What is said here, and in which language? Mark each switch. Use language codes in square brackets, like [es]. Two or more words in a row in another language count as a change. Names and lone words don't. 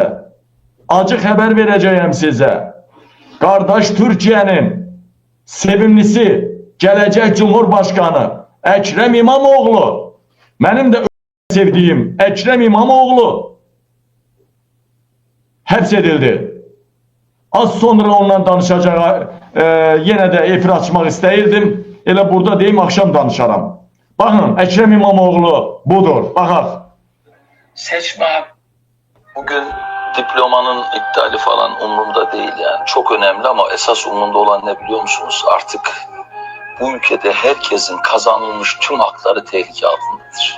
[az] Acı xəbər verəcəyəm sizə. Qardaş Türkiyənin sevimlisi, gələcək Cumhurbaşkanı Əkrəm İmamoğlu, mənim də sevdiyim Əkrəm İmamoğlu həbs edildi. Az sonra ondan danışacaq, yenə də efir açmaq istəyirdim. Elə burada deyim, akşam danışaram. Bakın, Əkrəm İmamoğlu budur. Baxaq. [tr] Seçme bugün diplomanın iptali falan umurumda değil yani. Çok önemli ama esas umurumda olan ne biliyor musunuz? Artık bu ülkede herkesin kazanılmış tüm hakları tehlike altındadır.